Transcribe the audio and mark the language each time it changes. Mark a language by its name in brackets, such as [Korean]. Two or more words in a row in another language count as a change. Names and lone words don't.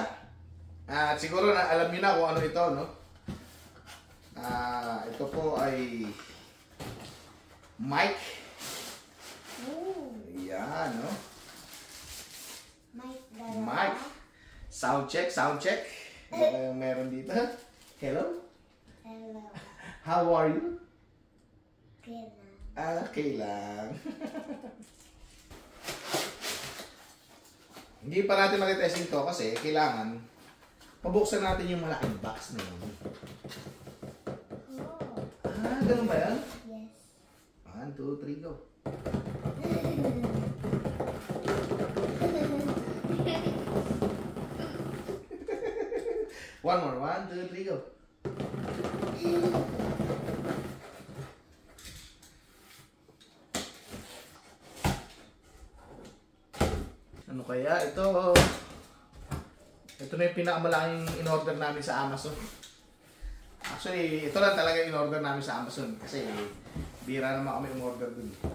[Filipino] At siguro na alam niyo na kung ano ito, no? Ito po ay mic. Ayan, no? Mic. [English] Sound check, sound check. [Filipino] Ano kayong meron dito? [English] Hello? Hello. How are you? Okay. [Filipino] Okay lang. Hindi pa natin matitesting to kasi kailangan pabuksan natin yung malaking box na yun. Oh. Ganun ba yan? [English] Yes. 1, 2, 3, go. One more. 1, 2, 3, go. [Filipino] Ano kaya ito? Ito na yung pinakamalaking in-order namin sa Amazon. Actually, ito lang talaga in-order namin sa Amazon kasi bira naman kami in-order dun.